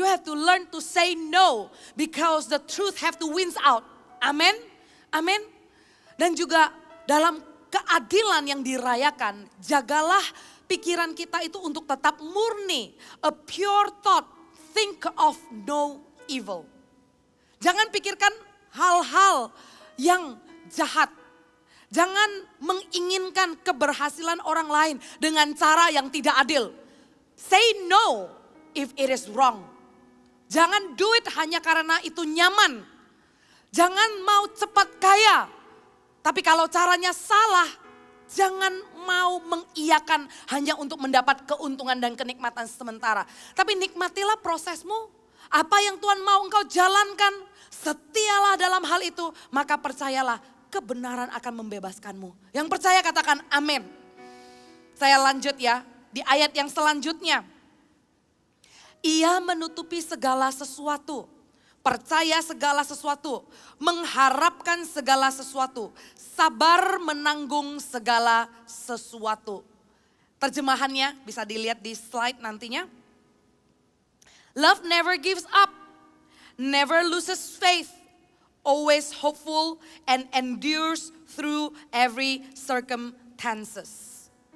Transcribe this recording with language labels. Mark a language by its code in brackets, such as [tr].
[en] You have to learn to say no because the truth have to wins out. Amin. Amin. [id] Dan juga dalam keadilan yang dirayakan, jagalah pikiran kita itu untuk tetap murni. [en] A pure thought, think of no evil. [id] Jangan pikirkan hal-hal yang jahat. Jangan menginginkan keberhasilan orang lain dengan cara yang tidak adil. [en] Say no if it is wrong. Jangan do it [id] hanya karena itu nyaman. Jangan mau cepat kaya. Tapi kalau caranya salah, jangan mau mengiyakan hanya untuk mendapat keuntungan dan kenikmatan sementara. Tapi nikmatilah prosesmu. Apa yang Tuhan mau engkau jalankan, setialah dalam hal itu. Maka percayalah, kebenaran akan membebaskanmu. Yang percaya katakan amin. Saya lanjut ya, di ayat yang selanjutnya. Ia menutupi segala sesuatu. Percaya segala sesuatu, mengharapkan segala sesuatu, sabar menanggung segala sesuatu. Terjemahannya bisa dilihat di slide nantinya. [en] Love never gives up, never loses faith, always hopeful and endures through every circumstances.